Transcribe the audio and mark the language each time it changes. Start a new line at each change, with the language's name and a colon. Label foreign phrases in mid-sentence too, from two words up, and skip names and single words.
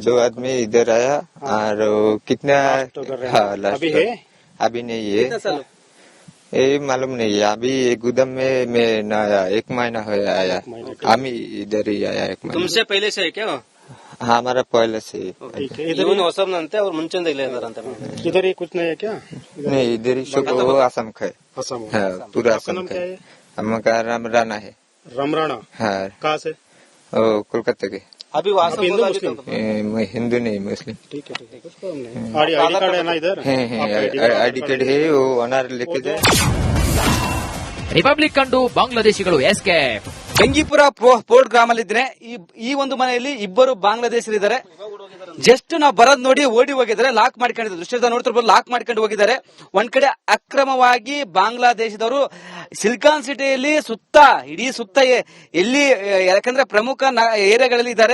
Hindi: 2 आदमी इधर आया. और कितना लास्ट अभी है? अभी नहीं है. ये मालूम नहीं है. अभी गुदाम में मैं न आया, 1 महीना हो आया. हम इधर ही आया 1 महीना. तुमसे पहले से है क्या? हमारा पहले से.
Kannada: ಇವನು ಹೊಸಬ್ನಂತೆ, ಅವ್ರು ಮುಂಚೆಂದ ಇಲ್ಲೇ ಇದಾರಂತೆ.
Hindi: इधर ही कुछ नहीं है क्या? नहीं, इधर ही सब असम का है. असम. पूरा असम का है. हमारा नाम राणा है. रमराना. हाँ. कहाँ से? कोलकाता के. अभी वहाँ से हिंदू मुस्लिम? मैं हिंदू नहीं, मुस्लिम. ठीक है, कुछ प्रॉब्लम नहीं.
English: ID card
Hindi: है ना इधर?
English: ID card
Hindi: है, वो अनार लेके जाए.
Kannada: ರಿಪಬ್ಲಿಕ್ ಕಂಡು ಬಾಂಗ್ಲಾದೇಶಿಗಳು ಎಸ್ಕೇಪ್. ಬೆಂಗಿಪುರ ಪೋರ್ಟ್ ಗ್ರಾಮಲ್ಲಿದ್ರೆ ಈ ಒಂದು ಮನೆಯಲ್ಲಿ ಇಬ್ಬರು ಬಾಂಗ್ಲಾದೇಶರಿದ್ದಾರೆ. ಜಸ್ಟ್ ನಾವು ಬರೋದ್ ನೋಡಿ ಓಡಿ ಹೋಗಿದ್ದಾರೆ. ಲಾಕ್ ಮಾಡ್ಕೊಂಡಿದ್ದಾರೆ. ದೃಶ್ಯದ ನೋಡ್ತಿರ್ಬೋದು, ಲಾಕ್ ಮಾಡ್ಕೊಂಡು ಹೋಗಿದ್ದಾರೆ. ಒಂದ್ ಕಡೆ ಅಕ್ರಮವಾಗಿ ಬಾಂಗ್ಲಾದೇಶದವರು ಸಿಲಿಕಾನ್ ಸಿಟಿಯಲ್ಲಿ ಇಡೀ ಸುತ್ತ ಎಲ್ಲಿ, ಯಾಕಂದ್ರೆ ಪ್ರಮುಖ ಏರಿಯಾಗಳಲ್ಲಿ ಇದ್ದಾರೆ.